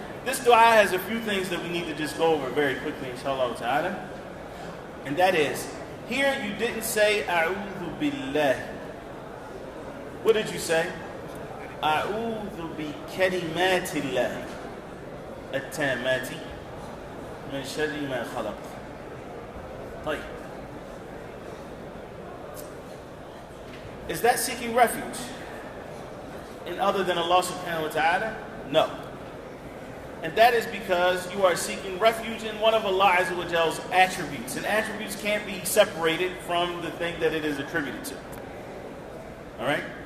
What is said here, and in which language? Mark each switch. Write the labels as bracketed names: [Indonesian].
[English] This dua has a few things that we need to just go over very quickly, inshallah ta'ala. And that is, here you didn't say A'udhu billah. What did you say? [Arabic] أعوذ بكلمات الله التامات من شر ما خلق. طيب. [English] Is that seeking refuge in other than Allah subhanahu wa ta'ala? No. And that is because you are seeking refuge in one of Allah Azza wa Jal's attributes. And attributes can't be separated from the thing that it is attributed to. Alright?